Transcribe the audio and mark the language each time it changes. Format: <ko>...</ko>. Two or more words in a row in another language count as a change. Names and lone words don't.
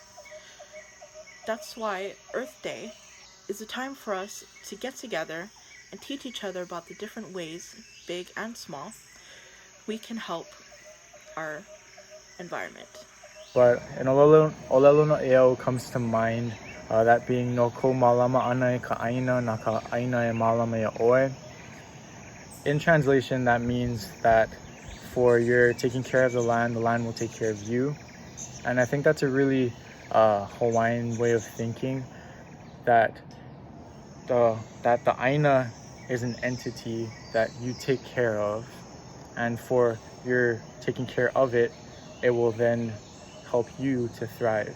<en>That's why Earth Day is a time for us to get together and teach each other about the different ways, big and small, we can help our environment. But an</en> <haw>olelo eo</haw> <en>comes to mind, that being</en> <haw>no ko malama ana e ka aina na ka aina e malama e oe.</haw> <en>In translation, that means that for your taking care of the land will take care of you. And I think that's a really Hawaiian way of thinking, that the aina is an entity that you take care of, and for your taking care of it, it will then help you to thrive.</en>